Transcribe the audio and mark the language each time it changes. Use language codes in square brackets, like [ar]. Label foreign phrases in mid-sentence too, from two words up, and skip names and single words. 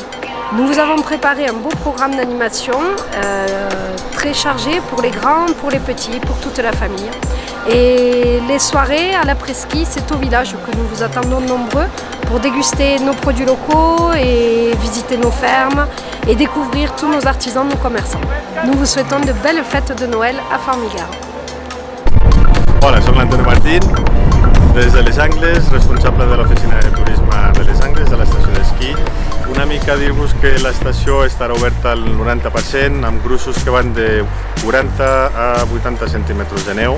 [fr] Nous vous avons préparé un beau programme d'animation très chargé pour les grands, pour les petits, pour toute la famille. Et les soirées à l'après-ski, c'est au village que nous vous attendons nombreux pour déguster nos produits locaux et visiter nos fermes et découvrir tous nos artisans, nos commerçants. Nous vous souhaitons de belles fêtes de Noël à Formiguères. [ca] Hola, soc l'Antonio Martín, des de Les Angles, responsable de l'oficina de turisme de Les Angles, de l'estació d'esquí. Una mica dir-vos que l'estació estarà oberta al 90%, amb gruixos que van de 40 a 80 centímetres de neu.